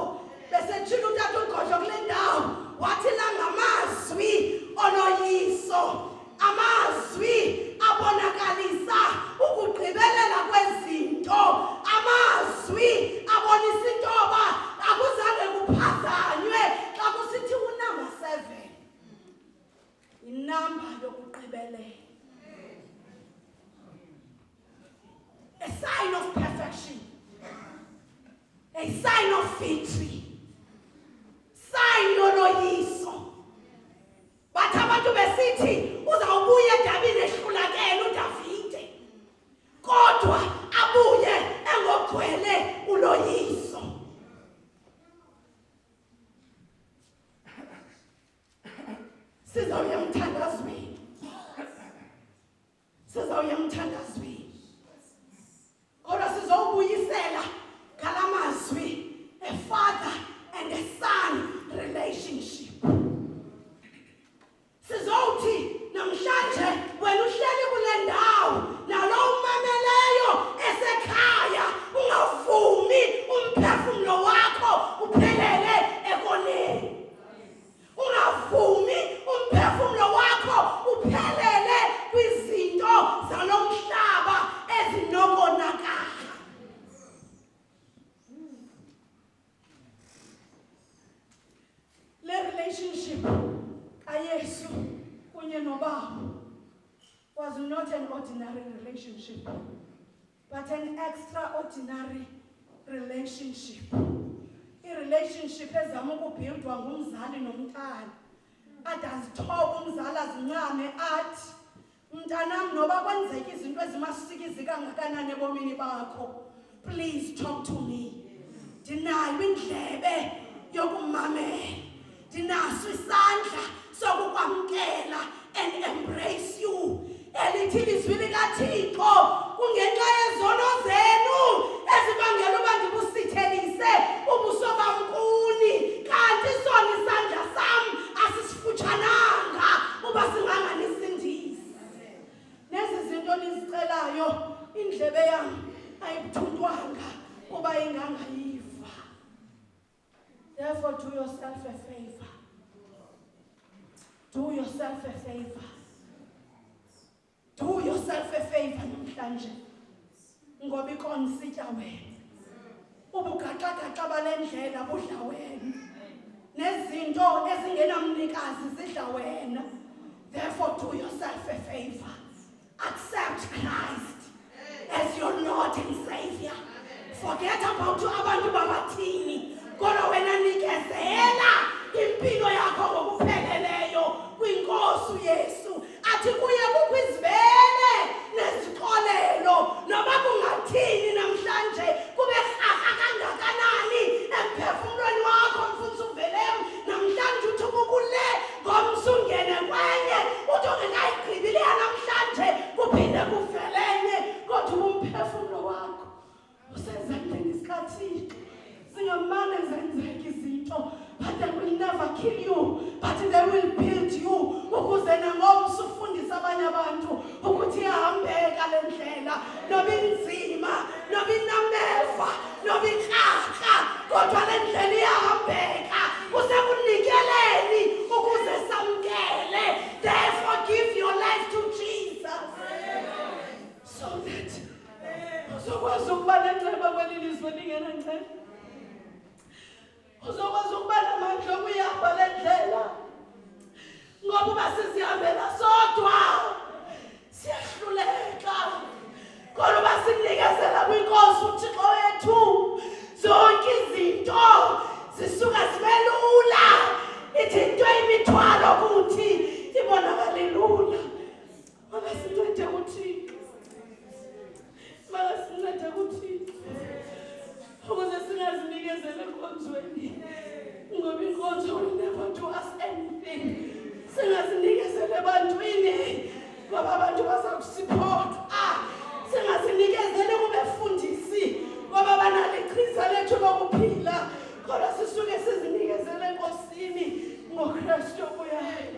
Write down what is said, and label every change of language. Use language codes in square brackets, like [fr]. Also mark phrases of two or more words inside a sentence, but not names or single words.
[xh] Bese tshilo utata uGodlo kule ndawo wathi la ngamazwi oloyiso, amazwi abonakalisa ukugqibelela kwezinto, amazwi abonisa into yoba akuzange kuphazanywe xa kusithi unumber 7 inamba yokugqibelela, [en] a sign of perfection, a sign of victory, sign yoloyiso. [xh] Bathi abantu besithi uzawubuya edabini ehlulakele uDavide, kodwa abuye engogcwele uloyiso. Sizawuya emthandazweni, sizawuya emthandazweni, kodwa sizowubuyisela ngalamazwi [en] a father and a son relationship. [xh] Sizowuthi namhlanje wena uhleli kule ndawo nalo umameleyo esekhaya ungavumi umphefumlo wakho uphelele ekoneni, ungavumi umphefumlo wakho uphelele kwizinto zalo mhlaba ezinokonakala. Le relationship kaYesu kunye noBaba [en] was not an ordinary relationship, but an extraordinary relationship. [xh] relationship ezama ukubuildwa ngumzali nomntana ade azithoba umzali azincane athi mntanam noba kwenzeka izinto ezimasikizi kangakanani ebomini bakho, [en] please talk to me. [xh] Ndinayo indlebe yokumamela, ndinaso isandla sokukwamkela [en] and embrace you. [xh] Elithi ilizwi likaThixo kungenxa yezono zenu ezibangela uba ndibusithelise ubuso bam kuni, kanti sona isandla sam asisifutshananga uba singanganisindisi. Nezi zinto nizicelayo indlebe yam ayibuthuntwanga kuba ingangayiva. [en] Therefore, do yourself a favor. Do yourself a favor. Do yourself a favor namhlanje. [xh] Ngoba ikhona sitya wena. Ubugaxa-gaxa bale ndlela budla wena. Nezinto ezingenamnikazi zidla wena. [en] Therefore, do yourself a favor. Accept Christ as your Lord and Savior. Forget about [xh] abantu babathini. Kodwa wena nikezela impilo yakho ngokupheleleyo kwinkosi uYesu. Athi kuye kukho izibele nezixolelo noba kungathini namhlanje kube rhaha kangakanani emphefumlweni wakho mfundisi uvelem namhlanje uthi kukule ngomso ungene kwenye uthi ungekayigqibile namhlanje kuphinde kuvelenye kodwa umphefumlo wakho usezandleni zikaThixo. Singamane zenzeka izinto [en] but they will never kill you, but they will build you. [xh] Ukuze nangomso ufundisa abanye abantu ukuthi ihambeka le ndlela noba inzima noba inameva noba ikraka kodwa le ndlela iyahambeka usekunikeleni ukuze samkele. [en] Therefore give your life to Jesus so that [xh] uzokwazi ukuba nenceba kweli lizwe lingenanceba. Uzokwazi ukuba namandla okuyihamba le ndlela ngoba uba sizihambela sodwa siyahluleka. Kodwa uba sinikezela kwinkosi uThixo wethu zonke izinto zisuka zibe lula. Ithi into imithwalo kuthi ibonakale lula. Makasincede kuThixo, makasincede kuThixo ukuze singazinikezela enkonzweni ngoba inkonzo [en] will never do us anything. [xh] Singazinikezela ebantwini ngoba abantu bazakusupport. Singazinikezele kubefundisi ngoba banalo iqhiza lethu lokuphila. Kodwa sisuke sizinikezele enkosini ngoKristu obuyayo.